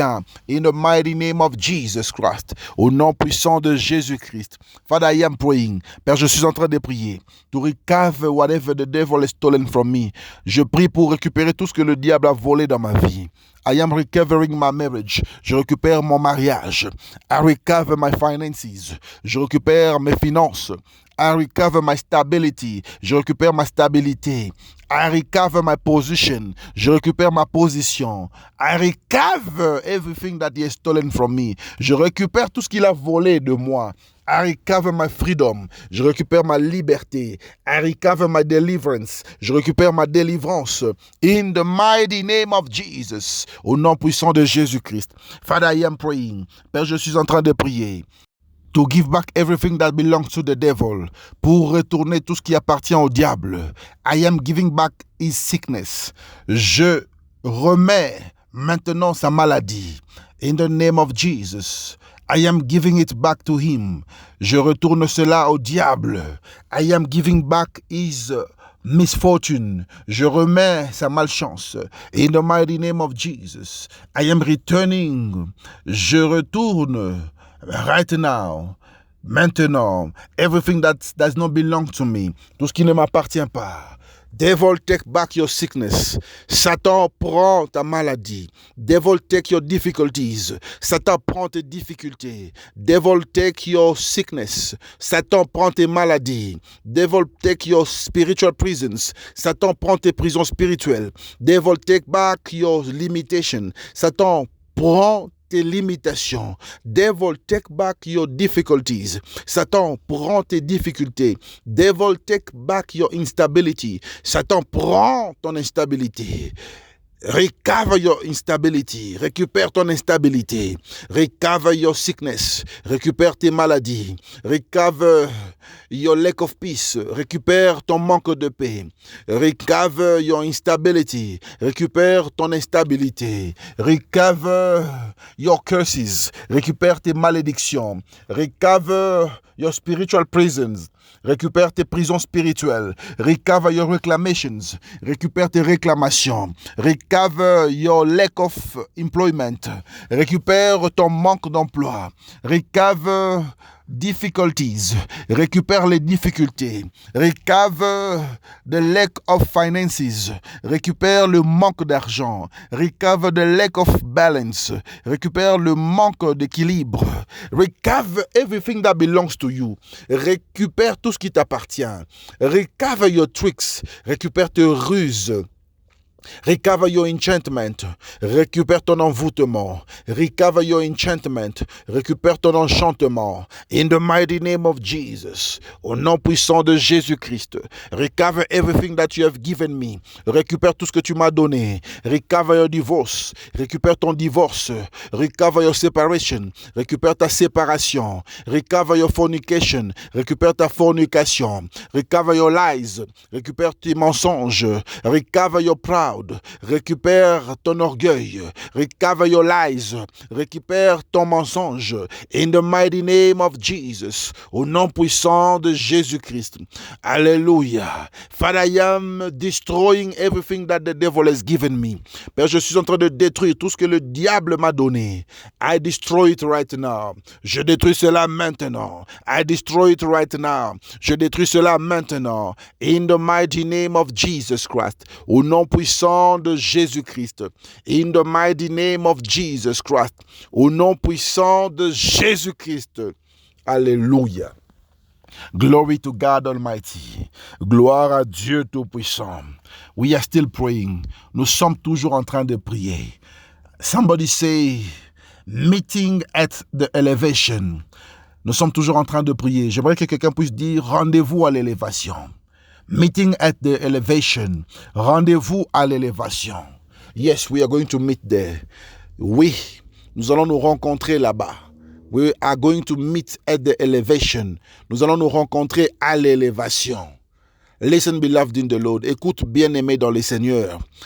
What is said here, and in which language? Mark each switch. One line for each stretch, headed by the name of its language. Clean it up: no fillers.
English: In the mighty name of Jesus Christ.
French: Au nom puissant de Jésus-Christ.
English: Father, I am praying.
French: Père, je suis en train de prier.
English: To recover whatever the devil has stolen from me.
French: Je prie pour récupérer tout ce que le diable a volé dans ma vie.
English: I am recovering my marriage.
French: Je récupère mon mariage.
English: I recover my finances.
French: Je récupère mes finances.
English: I recover my stability.
French: Je récupère ma stabilité.
English: I recover my position.
French: Je récupère ma position.
English: I recover everything that he has stolen from me.
French: Je récupère tout ce qu'il a volé de moi.
English: I recover my freedom.
French: Je récupère ma liberté.
English: I recover my deliverance.
French: Je récupère ma délivrance.
English: In the mighty name of Jesus.
French: Au nom puissant de Jésus-Christ.
English: Father, I am praying.
French: Père, je suis en train de prier.
English: To give back everything that belongs to the devil.
French: Pour retourner tout ce qui appartient au diable.
English: I am giving back his sickness.
French: Je remets maintenant sa maladie.
English: In the name of Jesus. I am giving it back to him.
French: Je retourne cela au diable.
English: I am giving back his misfortune.
French: Je remets sa malchance.
English: In the mighty name of Jesus. I am returning.
French: Je retourne.
English: Right now,
French: maintenant,
English: everything that does not belong to me,
French: tout ce qui ne m'appartient pas.
English: Devil, take back your sickness.
French: Satan, prend ta maladie.
English: Devil, take your difficulties.
French: Satan, prend tes difficultés.
English: Devil, take your sickness.
French: Satan, prend tes maladies.
English: Devil, take your spiritual prisons.
French: Satan, prend tes prisons spirituelles.
English: Devil, take back your limitation.
French: Satan, prend tes limitations.
English: Devil, take back your difficulties.
French: Satan, prend tes difficultés.
English: Devil, take back your instability.
French: Satan, prend ton instabilité.
English: Recover your instability.
French: Récupère ton instabilité.
English: Recover your sickness.
French: Récupère tes maladies.
English: Recover your lack of peace.
French: Récupère ton manque de paix.
English: Recover your instability.
French: Récupère ton instabilité.
English: Recover your curses.
French: Récupère tes malédictions.
English: Recover your spiritual prisons.
French: Récupère tes prisons spirituelles.
English: Recover your reclamations.
French: Récupère tes réclamations. Recover
English: Recover your lack of employment.
French: Récupère ton manque d'emploi.
English: Recover difficulties.
French: Récupère les difficultés.
English: Recover the lack of finances.
French: Récupère le manque d'argent.
English: Recover the lack of balance.
French: Récupère le manque d'équilibre.
English: Recover everything that belongs to you.
French: Récupère tout ce qui t'appartient.
English: Recover your tricks.
French: Récupère tes ruses.
English: Recover your enchantment.
French: Récupère ton envoûtement.
English: Recover your enchantment.
French: Récupère ton enchantement.
English: In the mighty name of Jesus.
French: Au nom puissant de Jésus-Christ.
English: Recover everything that you have given me.
French: Récupère tout ce que tu m'as donné.
English: Recover your divorce. Récupère ton divorce. Recover your separation.
French: Récupère ta séparation.
English: Recover your fornication.
French: Récupère ta fornication.
English: Recover your lies.
French: Récupère tes mensonges.
English: Recover your pride.
French: Récupère ton orgueil.
English: Recover your lies.
French: Récupère ton mensonge.
English: In the mighty name of Jesus.
French: Au nom puissant de Jésus-Christ. Alléluia.
English: Father, I am destroying everything that the devil has given me.
French: Père, je suis en train de détruire tout ce que le diable m'a donné.
English: I destroy it right now.
French: Je détruis cela maintenant.
English: I destroy it right now.
French: Je détruis cela maintenant.
English: In the mighty name of Jesus Christ.
French: Au nom puissant de Jésus-Christ.
English: In the mighty name of Jesus Christ.
French: Au nom puissant de Jésus-Christ. Alléluia.
English: Glory to God Almighty.
French: Gloire à Dieu Tout-Puissant.
English: We are still praying.
French: Nous sommes toujours en train de prier.
English: Somebody say, meeting at the elevation.
French: Nous sommes toujours en train de prier. J'aimerais que quelqu'un puisse dire, rendez-vous à l'élévation.
English: Meeting at the elevation.
French: Rendez-vous à l'élévation.
English: Yes, we are going to meet there.
French: Oui, nous allons nous rencontrer là-bas.
English: We are going to meet at the elevation.
French: Nous allons nous rencontrer à l'élévation.
English: Listen, beloved in the Lord.
French: Écoute, bien-aimé dans le Seigneur.